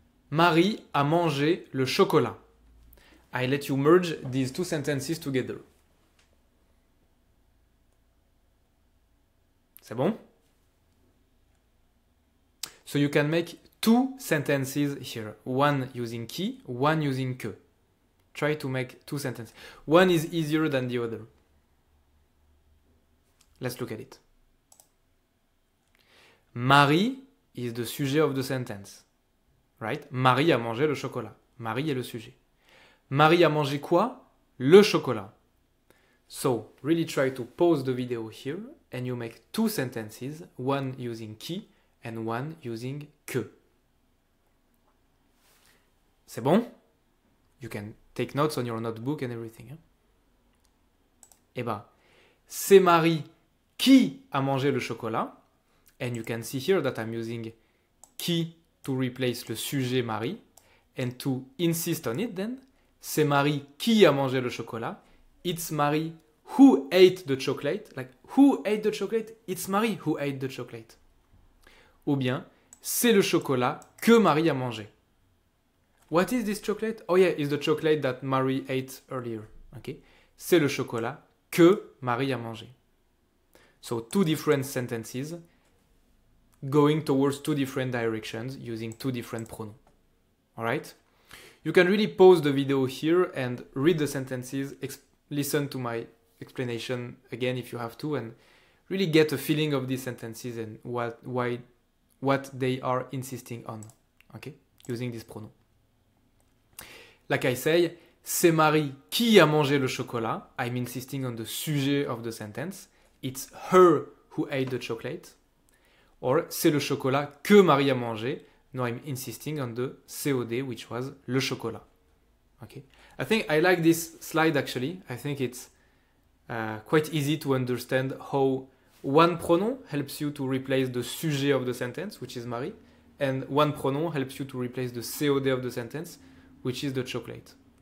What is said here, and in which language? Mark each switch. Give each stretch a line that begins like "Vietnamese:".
French: Marie a mangé le chocolat.
English: I let you merge these two sentences together.
French: C'est bon?
English: So you can make two sentences here. One using qui, one using que. Try to make two sentences. One is easier than the other. Let's look at it. Marie is the sujet of the sentence. Right?
French: Marie a mangé le chocolat. Marie est le sujet. Marie a mangé quoi? Le chocolat.
English: So, really try to pause the video here and you make two sentences, one using qui and one using que.
French: C'est bon?
English: You can take notes on your notebook and everything. Hein?
French: Eh ben, c'est Marie qui a mangé le chocolat.
English: And you can see here that I'm using qui to replace le sujet Marie. And to insist on it then,
French: c'est Marie qui a mangé le chocolat.
English: It's Marie who ate the chocolate. Like, who ate the chocolate? It's Marie who ate the chocolate.
French: Ou bien, c'est le chocolat que Marie a mangé.
English: What is this chocolate? Oh yeah, it's the chocolate that Marie ate earlier. Okay?
French: C'est le chocolat que Marie a mangé.
English: So, two different sentences going towards two different directions using two different pronouns. Alright? You can really pause the video here and read the sentences, listen to my explanation again if you have to, and really get a feeling of these sentences and what they are insisting on. Okay? Using this pronoun. Like I say,
French: c'est Marie qui a mangé le chocolat.
English: I'm insisting on the sujet of the sentence. It's her who ate the chocolate.
French: Or, c'est le chocolat que Marie a mangé.
English: No, I'm insisting on the COD, which was le chocolat. Okay. I think I like this slide actually. I think it's quite easy to understand how one pronoun helps you to replace the sujet of the sentence, which is Marie, and one pronoun helps you to replace the COD of the sentence, which is the chocolate.